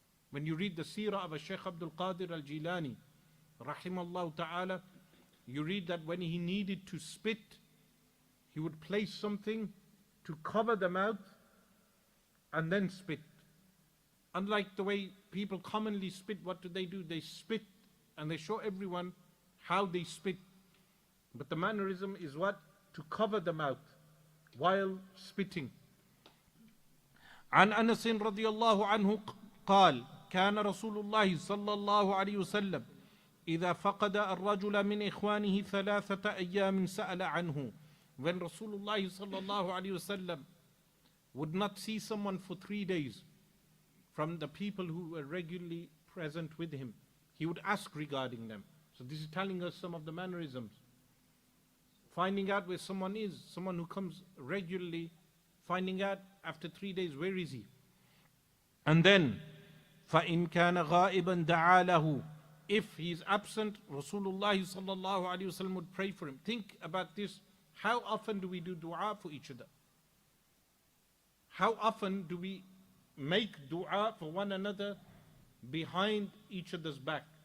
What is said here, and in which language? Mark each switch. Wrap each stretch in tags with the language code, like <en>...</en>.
<en>When you read the seerah of Shaykh Abdul Qadir al-Jilani, rahimallahu ta'ala, you read that when he needed to spit, he would place something to cover the mouth and then spit. Unlike the way people commonly spit, what do? They spit and they show everyone how they spit. But the mannerism is what? To cover the mouth while spitting.</en> <ar>عن أنس رضي الله عنه قال كان رسول الله صلى الله عليه وسلم إذا فقد الرجل من إخوانه 3 أيام سأل عنه.</ar> <en>When Rasulullah</en> <ar>صلى الله عليه وسلم</ar> <en>would not see someone for 3 days from the people who were regularly present with him, he would ask regarding them. So this is telling us some of the mannerisms. Finding out where someone is, someone who comes regularly, finding out after 3 days, where is he? And then,</en> <ar>فَإِنْ كَانَ غَائِبًا دَعَا لَهُ.</ar> <en>If he is absent, Rasulullah sallallahu alayhi wa sallam would pray for him. Think about this. How often do we do dua for each other? How often do we make dua for one another behind each other's back?</en>